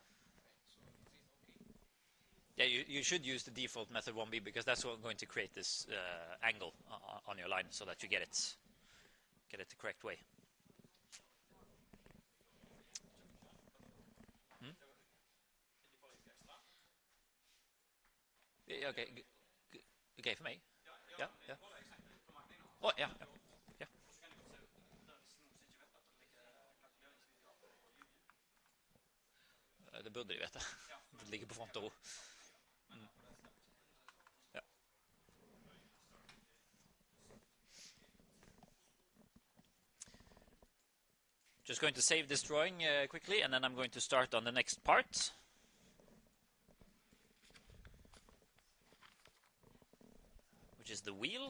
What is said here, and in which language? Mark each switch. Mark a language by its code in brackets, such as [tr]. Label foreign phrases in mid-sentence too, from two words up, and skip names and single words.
[en] Yeah, you should use the default method 1B because that's what's going to create this angle on your line so that you get it the correct way. Hmm? Yeah, okay, okay for me. Yeah, yeah. [no] Oh, ja, ja. Ja. Det burde de vite. Det ligger på front og ro. Ja. [en] Just going to save this drawing quickly, and then I'm going to start on the next part. Which is the wheel.